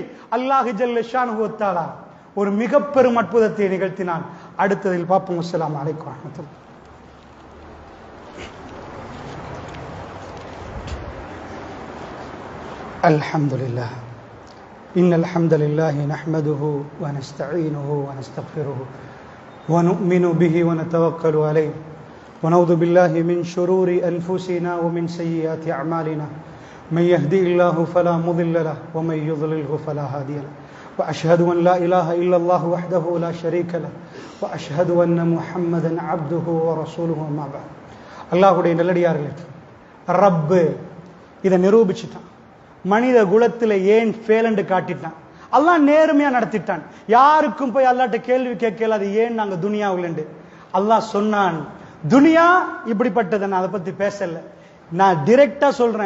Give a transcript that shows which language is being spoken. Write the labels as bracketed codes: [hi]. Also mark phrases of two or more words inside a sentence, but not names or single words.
[ta] அல்லாஹ் [ar] جل شأنه وتعالى [ta] ஒரு மிக பெரும் அற்புதத்தை நிகழ்த்தினான். அடுத்ததில் பார்ப்போம். [ar] السلام عليكم ورحمة الله. الحمد لله إن الحمد لله نحمده ونستعينه ونستغفره ونؤمن به ونتوكل عليه ونعوذ بالله من شرور أنفسنا ومن سيئات أعمالنا من يهدي الله فلا مضل له ومن يضلله فلا هادي له وأشهد أن لا إله إلا الله وحده لا شريك له وأشهد أن محمدا عبده ورسوله ما بعد. [ta] அல்லாஹ்வுடைய நல்லடியார்களே, ரப்பு இதை நிரூபிச்சிட்டான். மனித குலத்தில் ஏன் ஃபேலண்டு காட்டிட்டான். அல்லாஹ் நேர்மையா நடத்திட்டான். யாருக்கும் போய் அல்லாஹ்ட்ட கேள்வி கேட்கல, அது ஏன் நாங்க துனியாவுலண்டு. அல்லாஹ் சொன்னான், துனியா இப்படிப்பட்டதை நான் அதை பத்தி பேசல, நான் டைரக்டா சொல்றேன்.